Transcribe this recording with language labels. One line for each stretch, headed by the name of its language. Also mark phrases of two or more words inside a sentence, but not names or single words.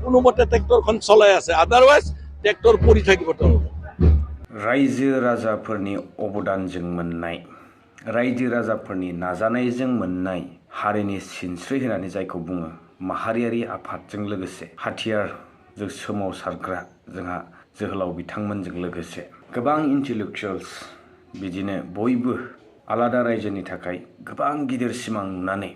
Assamese: কোনো মতে ট্ৰেক্টৰখন চলাই আছে
English: otherwise tractor
Assamese: পৰি থাকিব তেওঁলোকে
Bodo: रायजो राजाफोरनि अबदानजों मोननाय रायजो राजाफोरनि नाजानायजों मोननाय हारिनि सिनस्रि होनानै जायखौ बुङो माहारियारि आफादजों लोगोसे हाथियारजों सोमावसारग्रा जोंहा जोहोलाव बिथांमोनजों लोगोसे गोबां इन्टेलेक्चुवेल्स बिदिनो बयबो आलादा रायजोनि थाखाय गोबां गिदिर सिमां नुनानै